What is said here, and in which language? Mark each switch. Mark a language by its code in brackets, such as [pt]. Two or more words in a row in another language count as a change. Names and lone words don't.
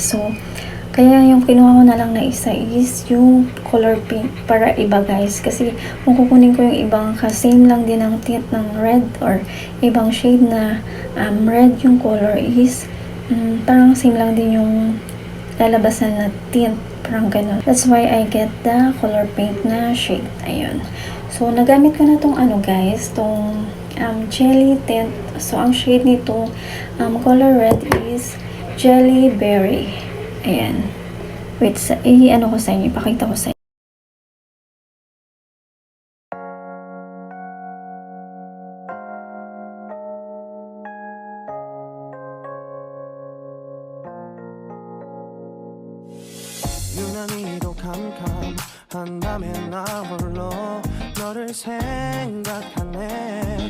[tl] So kaya yung kinuha ko na lang na isa is yung [en] color pink [tl] para iba guys. Kasi kung kukunin ko yung ibang same lang din ang tint ng red or ibang shade na red yung color is parang same lang din yung lalabasan na tint. Parang ganun. [en] That's why I get the color pink na shade. Ayun. [tl] So nagamit ko na tong guys, tong [en] jelly tint. [tl] So ang shade nito [en] color red [tl] is Jelly Berry. Ayan. Wait, ko sa inyo. Ipakita ko sa inyo. [ko] 유난히도 캄캄한 밤에 나 홀로 너를 생각하네.